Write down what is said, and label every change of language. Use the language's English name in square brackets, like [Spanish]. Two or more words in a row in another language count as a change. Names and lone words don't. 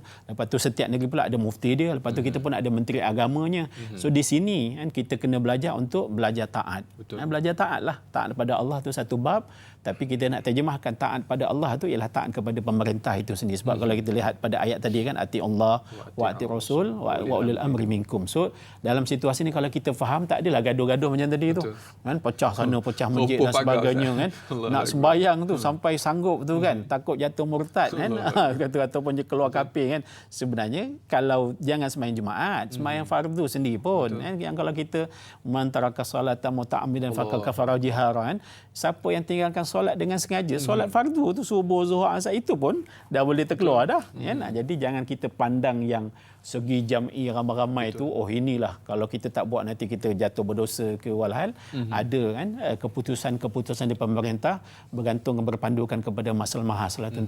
[Malay] Lepas tu setiap negeri pula ada mufti dia. Lepas tu kita pun ada menteri agamanya. So di sini kan kita kena belajar untuk belajar taat. Belajar taat lah. Taat kepada Allah tu satu bab, tapi kita nak terjemahkan taat pada Allah tu ialah taat kepada pemerintah itu sendiri. Sebab kalau kita lihat pada ayat tadi kan, [Arabic] أطيعوا الله وأطيعوا الرسول وأولي الأمر منكم. [Malay] So dalam situasi ni kalau kita faham, tak adalah gaduh-gaduh macam tadi tu. Kan pecah sana pecah masjid dan sebagainya kan. Nak sembahyang tu sampai sanggup tu kan, takut jatuh murtad kan. Ataupun je keluar kafir kan. Sebenarnya kalau jangan sembahyang Jumaat, sembahyang fardu sendiri pun kan, yang kalau kita [Arabic] من ترك صلاة متعمدا فقد كفر جهارا, [Malay] siapa yang tinggalkan solat dengan sengaja, solat fardu tu subuh, zuhur, asar itu pun dah boleh terkeluar dah kan. Jadi jangan kita pandang yang segi jam'i ramai-ramai tu, oh inilah kalau kita tak buat nanti kita jatuh berdosa ke, walhal ada kan keputusan-keputusan di pemerintah bergantung berpandukan kepada masalah tentu.